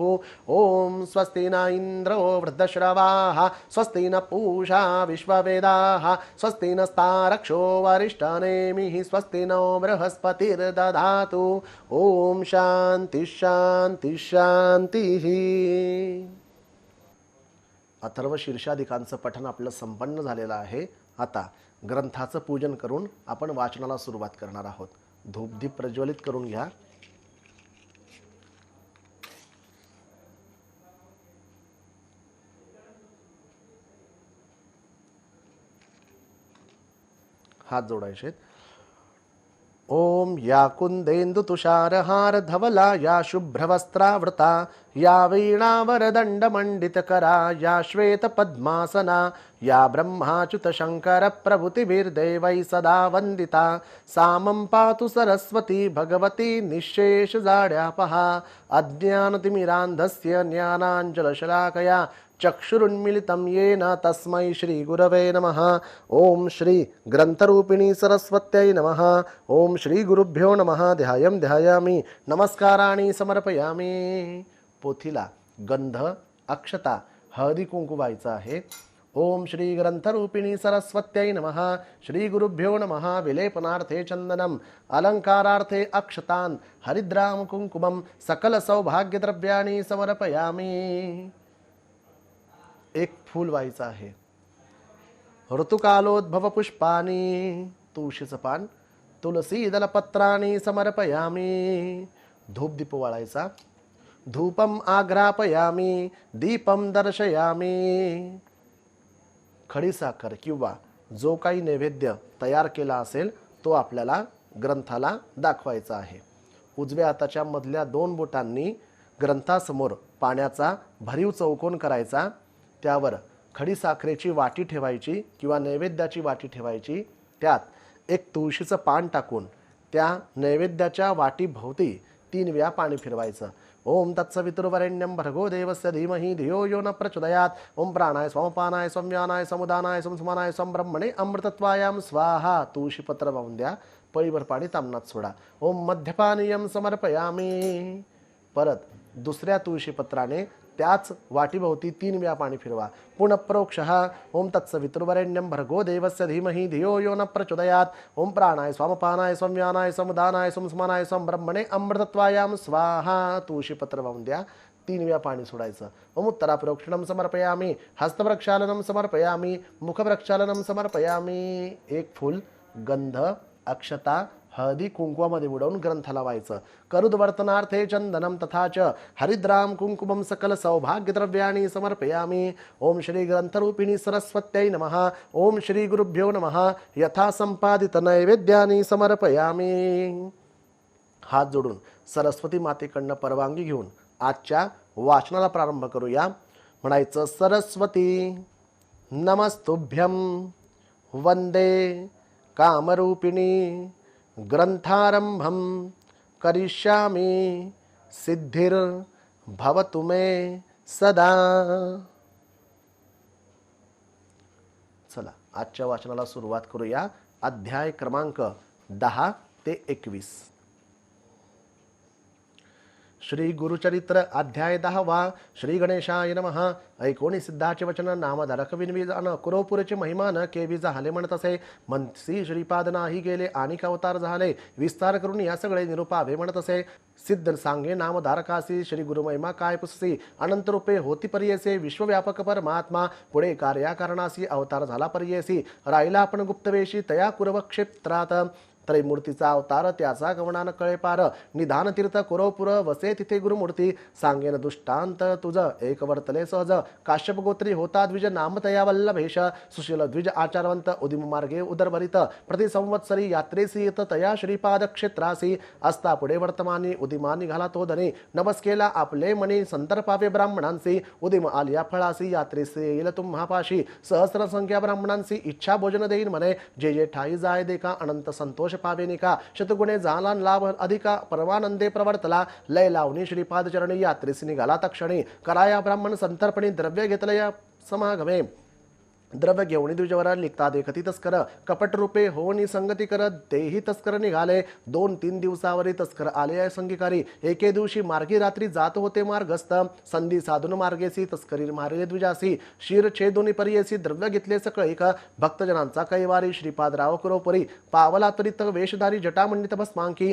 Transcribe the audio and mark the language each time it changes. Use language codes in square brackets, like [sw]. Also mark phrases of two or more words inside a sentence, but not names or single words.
[sa] ओं स्वस्ति न इन्द्रो वृद्धश्रवाः स्वस्ति न पूषा विश्ववेदाः स्वस्ति नस्तारक्षो वरिष्ठनेमिः स्वस्ति नो बृहस्पतिर्दधातु। ओं शांति शांति शांतिः। [mr] अथर्व शीर्षाधिकांचं पठन आपलं संपन्न झालेलं आहे। आता ग्रंथाचं पूजन करून आपण वाचनाला सुरुवात करणार आहोत। धूपदीप प्रज्वलित करून घ्या। हात जोडायचे। [sa] ओम या कुंदेन्दु तुषारहार धवला या शुभ्रवस्त्रावृता या वीणावरदंड मंडितकरा या श्वेत पद्मासना या ब्रह्माच्युत शंकर प्रभृतिभिर्देवैः सदा वंदिता सामं पातु सरस्वती भगवती निःशेष जाड्यापहा अज्ञानतिमिरान्धस्य ज्ञानाञ्जलशलाकया चक्षुरुन्मिलितं येन तस्मै श्री गुरवे नमः। ओम श्री ग्रंथरूपिणी सरस्वत्यै नमः। ओम श्री गुरुभ्यो नमः। ध्यायं ध्यायामि नमस्काराणि समर्पयामि। [mr] पोथीला गंध अक्षता हळदी कुंकू व्हायचं आहे। [sa] ओम श्री ग्रंथरूपिणी सरस्वत्यै नमः। श्री गुरुभ्यो नमः। विलेपनार्थे चंदनम अलंकारार्थे अक्षतान हरिद्राम कुंकुमम सकल सौभाग्यद्रव्याणि समर्पयामि। [mr] एक फूल व्हायचं आहे। [sa] ऋतुकालोद्भव पुष्पानि [mr] तुळशीचं पान [sa] तुलसी दलपत्राणि समर्पयामि। [mr] धूप दीप वाळायचा। [sa] धूपम आघ्रापयामि दीपम दर्शयामि। [mr] खडीसाखर किंवा जो काही नैवेद्य तयार केला असेल तो आपल्याला ग्रंथाला दाखवायचा आहे। उजव्या हाताच्या मधल्या दोन बोटांनी ग्रंथासमोर पाण्याचा भरीव चौकोन करायचा। त्यावर खडीसाखरेची वाटी ठेवायची किंवा नैवेद्याची वाटी ठेवायची। त्यात एक तुळशीचं पान टाकून त्या नैवेद्याच्या वाटीभोवती 3 वेळा पाणी फिरवायचं। [sa] ओम तत्सवितुर्वरेण्यं भर्गो देवस्य धीमहि धियो यो न प्रचोदयात्। ओम प्राणाय समपानाय संव्यानाय समुदानाय संसमानाय संब्रह्मणे अमृतत्वायां स्वाहा। [mr] तुळशीपत्र वाहून द्या। पळीभर पाणी तामनात सोडा। [sa] ओम मध्यपानीयं समर्पयामि। [mr] परत दुसऱ्या तुळशीपत्राने त्याच वाटीभोवती 3 वेळा पाणी फिरवा. [sa] पुनःप्रोक्षः ओम तत्सवितुर्वरेण्यं भर्गो देवस्य धीमहि धियो यो न प्रचोदयात. ओम प्राणाय स्वामपानाय संव्यानाय समुदानाय संस्मनाय ब्रह्मणे अमृतत्वायाम स्वाहा. [mr] तुळशीपत्र वाहून द्या. 3 वेळा पाणी सोडायचं. [sa] ओम उत्तराप्रोक्षणं समर्पयामी, हस्तप्रक्षालनं समर्पयामी, मुखप्रक्षालनं समर्पयामी. [mr] एक फूल, गंध, अक्षता, हळदी कुंकुवामध्ये बुडवून ग्रंथाला व्हायचं. [sa] करुद्वर्तनार्थे चंदनम तथाच हरिद्राम कुंकुमम सकल सौभाग्यद्रव्याणि समर्पयामी. ओम श्री ग्रंथरूपिणी सरस्वत्यै नमः. ओम श्री गुरुभ्यो नमः. यथा संपादित नैवेद्यानि समर्पयामी. [mr] हात जोडून सरस्वती मातेकडनं परवानगी घेऊन आजच्या वाचनाला प्रारंभ करूया. [sa] म्हणायचं सरस्वती नमस्तुभ्यं वंदे कामरूपिणी ग्रंथारंभं करिष्यामि सिद्धिर्भवतु मे सदा. [mr] चला आजच्या वाचनाला सुरुवात करूया. अध्याय क्रमांक 10 ते 21. श्री गुरुचरित्र अध्याय 10. [sa] श्री गणेशाय नमः. [mr] ऐकोणी सिद्धाचे वचन नामधारक विनवीज अन कुरोपुरचे महिमान केवी झाले म्हणत असे. मनसी श्रीपाद नाही गेले आणि अवतार झाले. विस्तार करून या सगळे निरुपावे म्हणत असे. सिद्ध सांगे नामधारकासी श्री गुरुमहिमा काय पुससी. अनंत रूपे होती पर्येसे विश्वव्यापक परमात्मा. पुढे कार्याकारणासी अवतार झाला पर्येसी. राहिला आपण गुप्तवेशी तया कुरव क्षेत्रात. त्रैमूर्तीचा अवतार त्याचा गवणान कळे पार. निधान तीर्थ कुरवपुर वसे तिथे गुरुमूर्ती. सांगेन दृष्टांत तुझ एक वर्तले सहज. काश्यप गोत्री होता द्विज नाम तया वल्लभेश. सुशील द्विज आचारवंत उदिम मार्गे उदरभरित. प्रति संवत्सरी यात्रेसी येत तया श्रीपाद क्षेत्रासी. असता पुढे वर्तमानी उदिमा निघाला तो धनी. नमस केला आपले मनी संतर्पावे ब्राह्मणांसी. उदिम आलिया फळासी यात्रेसी येईल तुम्हापाशी. सहस्र संख्या ब्राह्मणांसी इच्छा भोजन देईन म्हणे. जे जे ठाई जाय देखा अनंत संतोष पावेनिका. शतगुणे झाला लाभ अधिका परमानंदे प्रवर्तला. लय लावणी श्रीपाद चरणी यात्रेसी निघाला तक्षणी. कराया ब्राह्मण संतर्पणी द्रव्य घेतलया समागमे. द्रव्य घेऊन द्विजवर लिखता देखती तस्कर. कपट रूपे होनी संगती करत तेही तस्कर निघाले. 2-3 दिवसावरी तस्कर आले संगीकारी. एके दिवशी मार्गी रात्री जात होते मार्गस्थ. संधी साधून मार्गेसी तस्करी मारले द्विजासी. शिर छेदोनी पर्येसी द्रव्य घेतले सकळीक. भक्तजनांचा कैवारी श्रीपादराव कुरोपुरी. पावला त्वरित वेशधारी जटामंडित भस्मांकी.